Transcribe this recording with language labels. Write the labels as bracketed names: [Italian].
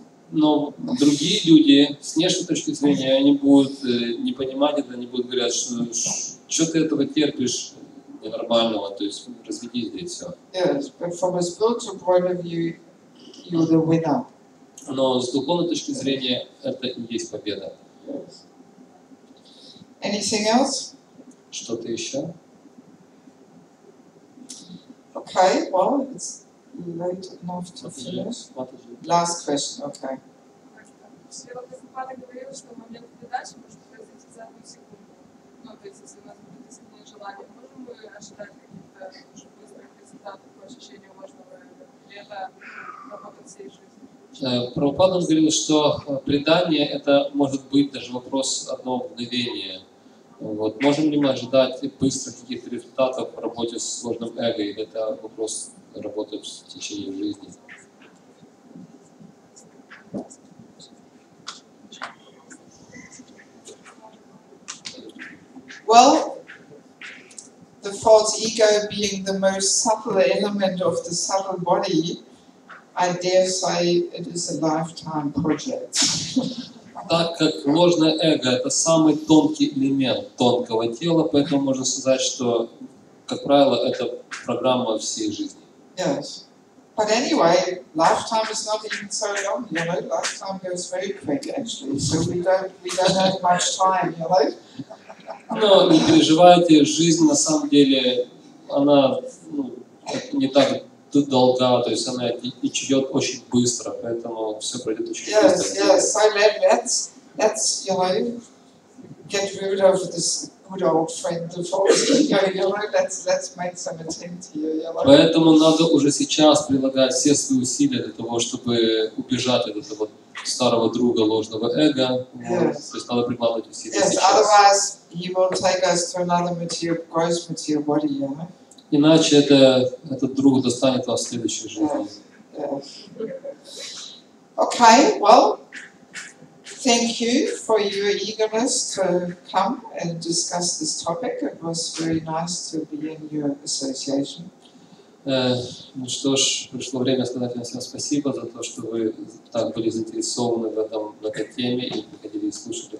[Russian] Но другие люди, с внешней точки зрения, они будут не понимать это, они будут говорить, что ты этого терпишь ненормального, то есть разведись здесь все. [English] Yes, but from a spiritual point of view, you're the winner. [Russian] Но с духовной точки зрения это и есть победа. [English] Yes. Anything else? [Russian] Что-то еще? [English] Okay, well, it's late enough to finish. Last question, okay. [Russian] Света говорила, что момент передачи может произойти за 1 секунду. Ну, то есть, если у нас будет искреннее желание, можем мы ожидать каких-то очень быстрых результатов по ощущению ложного эго? Или это работа всей жизни? Прабхупада говорил, что предание это может быть даже вопрос одного мгновения. Вот. Можем ли мы ожидать быстрых каких-то результатов в работе с ложным эго, или это вопрос работы в течение жизни? [English] Well, the false ego being the most subtle element of the subtle body, I dare say it is a lifetime project. [Russian] Так как ложное эго это самый тонкий элемент тонкого тела, поэтому можно сказать, что, как правило, это программа всей жизни. [English] Yes. But anyway, lifetime is not even so long, you know. Lifetime goes very quick, actually. So we don't have much time, you know. [Russian] Но не переживайте, жизнь на самом деле, она не так долга, то есть она идет очень быстро, поэтому все пройдет очень быстро. [English] Yes, so let's you know, get rid of this good old friend, the false ego, you know, let's make some attempt here, you know. [Russian] Поэтому надо уже сейчас прилагать все свои усилия для того, чтобы убежать от этого старого друга ложного эго. [English] Yes. [Russian] То есть надо прикладывать усилия [English] Yes, [Russian] сейчас. [English] otherwise he will take us to another material, gross material body, you know. [Russian] Иначе этот друг достанет вас в следующей жизни. [English] Yes. Okay, well, thank you for your eagerness to come and discuss this topic. It was very nice to be in your association. [Russian] Ну что ж, пришло время сказать вам всем спасибо за то, что вы так были заинтересованы в этой теме и приходили и слушали.